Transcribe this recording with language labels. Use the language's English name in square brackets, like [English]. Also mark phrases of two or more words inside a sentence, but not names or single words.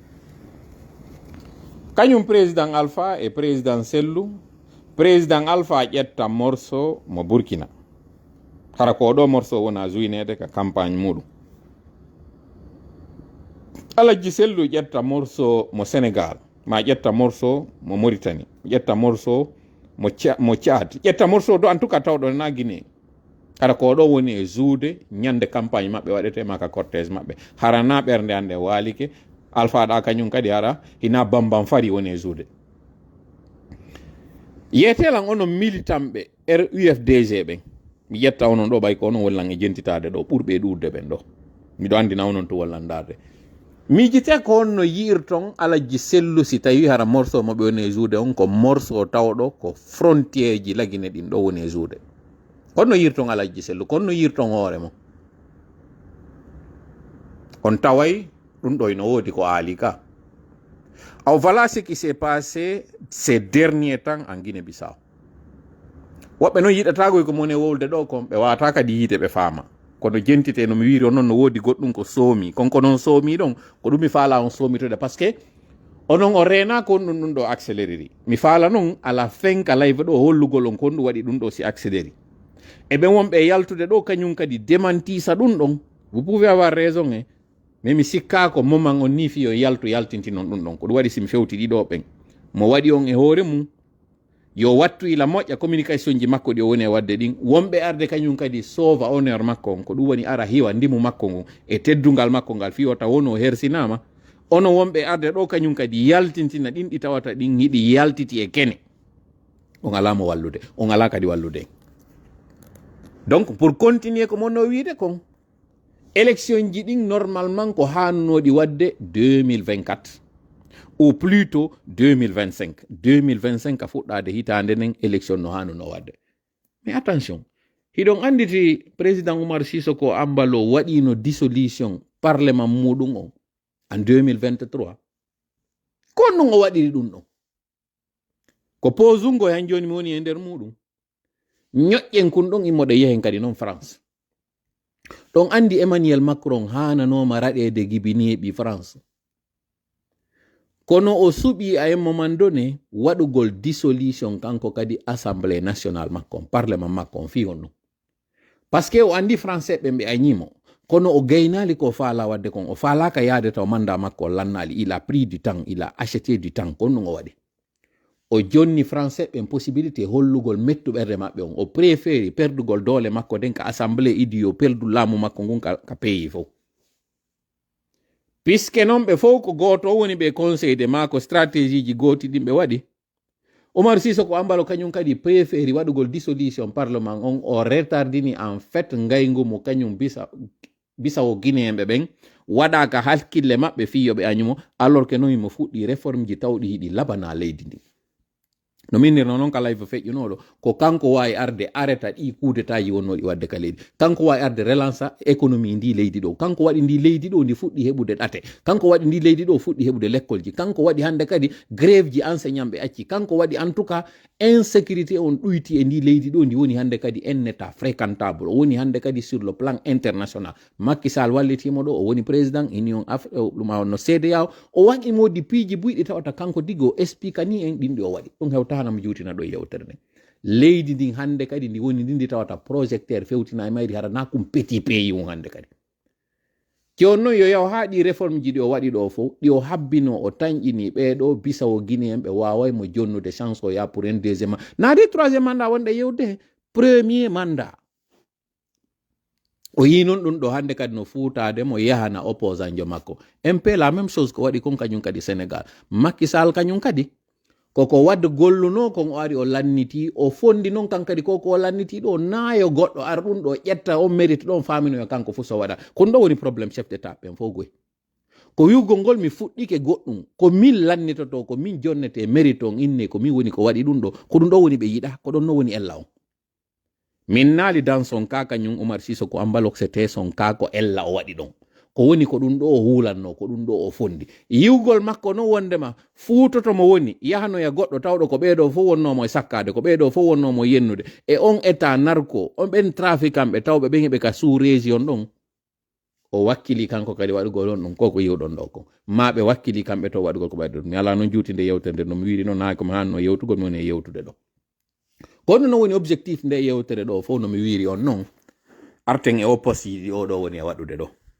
[Fula] Kañum président Alpha e président Sellu, président Alpha ƴetta morceau mo Burkina, hara ko ɗo morceau wona joinede ka campagne muɗum. Aladji Sellu ƴetta morceau mo Sénégal, ma ƴetta morceau mo Mauritanie, ƴetta morceau mo Tchad, ƴetta morceau do [French] en tout cas [Fula] tawɗo na Guinée. Hara ko ɗo woni e juude ñande campagne maɓɓe waɗetema ka cortège maɓɓe, harana ɓernde hande walike Alpha ɗa kañum kadi hara hina bambam fari woni e juude. Yetelan onon militant ɓe RUFDG ɓen, mi ƴetta onon ɗo ɓay ko onon wallan e jentitade ɗo ɓurɓe ɗurde ɓen ɗo, miɗo andina onon to wallandarde. Miijite ko on no yiirton Aladji Sellu si tawi hara morceau mo ɓe woni e juude on ko morceau tawɗo ko frontiére ji lagine ɗin ɗo woni e juude. Konno yirton Aladji Sellu, konno yirton hoore mo. On taway ɗum ɗo ino woodi ko aali ka. [French] Alors voilà ce qui s'est passé ces derniers temps en Guinée-Bissau. [Fula] Woɓɓe noon yiɗatagoy ko moni wowlde ɗo kon ɓe wata kadi yiite ɓe faama. Kono jentite no mi wiiri onon no woodi goɗɗum ko soomi. Konko noon soomi ɗon ko ɗum mi faala on soomitode [French] par ce que [Fula] onon o rena ko on ɗum ɗo accéléréri. Mi faala noon [French] à la fin [Fula] ka live ɗo hollugol on ko ɗum waɗi ɗum ɗo si accéléri. E ɓen wonɓe yaltude ɗo kañum kadi démentisa ɗum ɗon. [French] Vous pouvez avoir raison mais [Fula] mi sikka ko moment on ni fi o yaltintinon ɗum ɗon ko ɗum waɗi simi fewti ɗiɗo ɓen mo waɗi on e hoore mum yo wattu ila moƴƴa communication ji makko ɗi o woni e wadde ɗin wonɓe arde kañum kadi [French] sauva honneur [Fula] makko on ko ɗum woni ara hiwa ndimu makko ngun e teddungal makko ngal fiwata wono hersinama ono wonɓe arde ɗo kañum kadi yaltintina ɗin ɗi tawata ɗin hiɗi yaltiti e kene on ala mo wallude on ala kadi wallude. [French] Donc pour continuer [Fula] ko monno wiide kon élection ji ɗin normalement ko hannoɗi wadde 2024 [French] ou plutôt [Fula] 2025 2025 a fuɗɗade hitande nden élection no hannuno wadde. [French] Mais attention [Fula] hiɗon anditi président Oumar Sissoko Ambalo waɗino [French] dissolution parlement [Fula] muɗum on en 2023 ko non o waɗiri ɗum ɗon ko posungo han joni mi woni e nder muɗum ñoƴƴen kun ɗon immoɗe yehen kadi noon France ɗon andi Emmanuel Macron hananoma raɗede gibineɓi France kono o suɓi [French] a moment donné [Fula] waɗugol dissolution kanko kadi [French] assemblée nationale [Fula] makko parlement makko fi on ɗum [French] par ce que [Fula] o andi français ɓe ɓe añimo kono o gaynali ko faala wadde kon o faalaka yaade taw manda makko lannali [French] il a pris du temps il a acheté du temps [Fula] kon ɗum o waɗi o jonni français ɓen possibilité hollugol mettuɓerde maɓɓe on o préféri perdugol doole makko den ka assemblée idi yo perdu laamu makko ngun ka pays fof puisque noon ɓe fof ko goto woni ɓe conseil de ma ko stratégie ji gooti ɗin ɓe waɗi Oumar Sissoko Ambalo kañum kadi préféri waɗugol [French] dissolution parlement [Fula] on o retardini [French] en fait [Fula] ngaygu mo kañum bisawo guinéenɓe ɓen waɗaka hakkille maɓɓe fiyoɓe añumo [French] alors que [Fula] noon mo fuɗɗi réforme ji tawɗi hiɗi labana leydi ndi no minnirno noon kala fo feƴƴunoɗo ko kanko wawi arde arrêta ɗi kudetaji wonnoɗi wadde ka leydi kanko wawi arde relance économie ndi leydi ɗo kanko waɗi ndi leydi ɗo ndi fuɗɗi heɓude ɗate kanko waɗi ndi leydi ɗo fuɗɗi heɓude l'école ji kanko waɗi hande kadi grève ji enseignant ɓe acci kanko waɗi [French] en tout cas insécurité [Fula] on ɗuyti e ndi leydi ɗo ndi woni hande kadi [French] en état fréquentable [Fula] o woni hande kadi [French] sur le plan international [Fula] Macky Sall wallitimo ɗo o woni président union ɗuma no CEDEAO o waɗi modi piiji buyɗi tawata kanko digo explique ni en ɗin ɗi o waɗi ɗum hewtanamo juutina ɗo yewtere nde leydi ndin hande kadi ndi woni ndi tawata projecteur fewtina e mayri hara na kum [French] petit pays [Fula] on hande kadi joni noon yo yaw ha ɗi réforme ji ɗi o waɗi ɗo fof ɗi o habbino o tañƴini ɓeɗo bisawo guinéen ɓe waway mo jonnude chance o ya [French] pour un deuxiéme [Fula] naadi troisiéme mandat wonɗe yewde premier mandat o yi noon ɗum ɗo hande kadi no fuutade mo yahana opposant jo makko MP [French] la même chose [Fula] ko waɗi kon kañum kadi Sénégal Macky Sall kañum kadi koko wadde golluno kon o ari o lanniti o fondi noon kan kadi koko o lanniti ɗo naayo goɗɗo ara ɗum ɗo ƴetta o mérite ɗon faminoyo kanko fof so waɗa kono ɗo woni probléme [French] chef d'état [Fula] ɓen fof goy ko wiwgol ngol mi fuɗɗike goɗɗum ko min lannitoto ko min jonnete mérite on inne ko min woni ko waɗi ɗum ɗo ko ɗum ɗo woni ɓe yiɗa ko ɗon no woni ella on min naali [French] dans son cas [Fula] kañum Oumar Sissoko Ambalo [French] c'était son cas [Fula] ko ella o waɗi ɗon ko woni ko ɗum ɗo o hulanno ko ɗum ɗo o fondi yiwgol makko no wondema fuutoto mo woni yahanoya goɗɗo tawɗo ko ɓeeɗo fof wonnomo e sakkade ko ɓeeɗo fof wonnomo yennude e on état narko on ɓen trafiquant ɓe tawɓe ɓen heɓe ka [French] sous région [Fula] ɗon o wakkili kanko kadi waɗugol on ɗum koko yiwɗon ɗo ko ma ɓe wakkili kamɓe to waɗugol ko ɓayde mi ala noon juuti nde yewtere no mi wiiri noon ha komi hanno yewtugol mi woni e yewtude ɗo kono no woni objectif nde yewtere ɗo fof no mi wiiri on noon arten e o poste yiɗi oɗo woni e waɗude ɗo